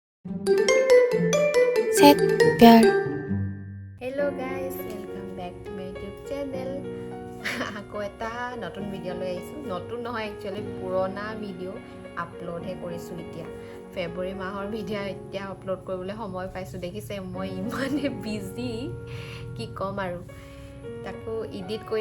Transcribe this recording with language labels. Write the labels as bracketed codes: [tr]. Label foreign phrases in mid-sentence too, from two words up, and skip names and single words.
[en] सेट प्यार hello guys welcome back to my YouTube channel [as] আকৌ এটা নতুন ভিডিঅ' লৈ আহিছোঁ নতুন নহয় একচুৱেলি পুৰণা ভিডিঅ' আপলোডহে কৰিছোঁ এতিয়া ফেব্ৰুৱাৰী মাহৰ ভিডিঅ' এতিয়া আপলোড কৰিবলৈ সময় পাইছোঁ দেখিছে মই ইমানে বিজি কি ক'ম আৰু তাকো এডিট কৰি